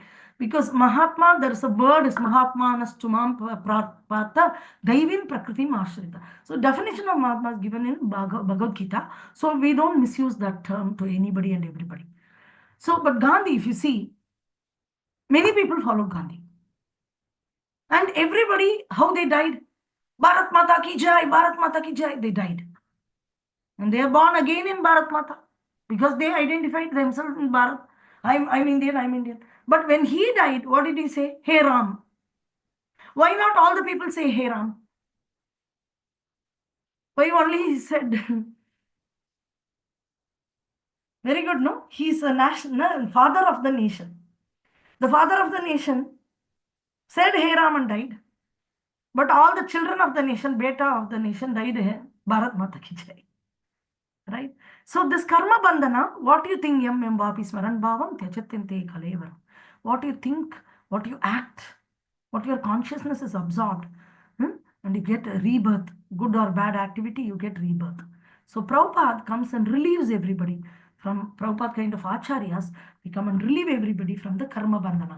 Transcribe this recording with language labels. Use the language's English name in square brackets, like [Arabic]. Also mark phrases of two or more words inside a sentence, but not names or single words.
[English] Because Mahatma, there's a word is [Sanskrit] महात्मा नस्तुमाम् पाथ दैवीं प्रकृति माश्रिता. [English] So definition of Mahatma is given in Bhagavad Gita. So we don't misuse that term to anybody and everybody. So, but Gandhi, if you see, many people followed Gandhi. And everybody, how they died? [Hindi] भारत माता की जय, भारत माता की जय, [English] they died. And they are born again in Bharat Mata because they identified themselves in Bharat. I'm Indian, I'm Indian. But when he died, what did he say? [Hindi] हे राम. [English] Why not all the people say [Hindi] हे राम? [English] Why only he said? Very good, no? He's a national father of the nation. The father of the nation said [Hindi] हे राम [English] and died. But all the children of the nation, beta of the nation, died [Hindi] भारत माता की जय. [English] Right? So this [Hindi] कर्म बन्धन, [English] what do you think [Sanskrit] यं वापि स्मरन् भावं त्यजत्यन्ते कलेवरम्? [English] What you think, what you act, what your consciousness is absorbed, and you get a rebirth, good or bad activity, you get rebirth. So Prabhupada comes and relieves everybody from Prabhupada kind of acharyas, we come and relieve everybody from the [Hindi] कर्म बन्धन.